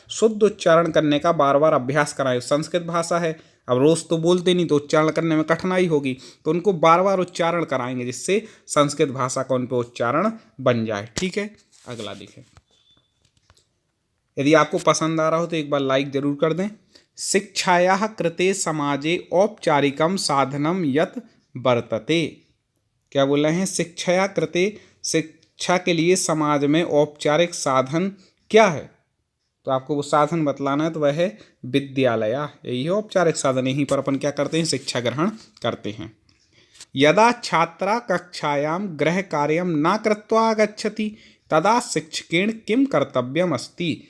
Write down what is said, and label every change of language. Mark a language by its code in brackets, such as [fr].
[hi] शुद्ध उच्चारण करने का बार बार अभ्यास कराएं। संस्कृत भाषा है, अब रोज़ तो बोलते नहीं, तो उच्चारण करने में कठिनाई होगी, तो उनको बार बार उच्चारण कराएंगे जिससे संस्कृत भाषा का उन पर उच्चारण बन जाए। ठीक है। अगला देखें, यदि आपको पसंद आ रहा हो तो एक बार लाइक जरूर कर दें। [sa] शिक्षायाः कृते समाजे औपचारिकम साधनम यत् वर्तते। [hi] क्या बोल रहे हैं? [sa] शिक्षाया कृते, [hi] शिक्षा के लिए समाज में औपचारिक साधन क्या है? तो आपको वो साधन बतलाना है, तो वह है विद्यालय। यही है औपचारिक साधन, यहीं पर अपन क्या करते हैं? शिक्षा ग्रहण करते हैं। [sa] यदा छात्रा कक्षायाम गृह कार्यम न कृत्वा आगच्छति तदा शिक्षकेण किम कर्तव्यम अस्ति।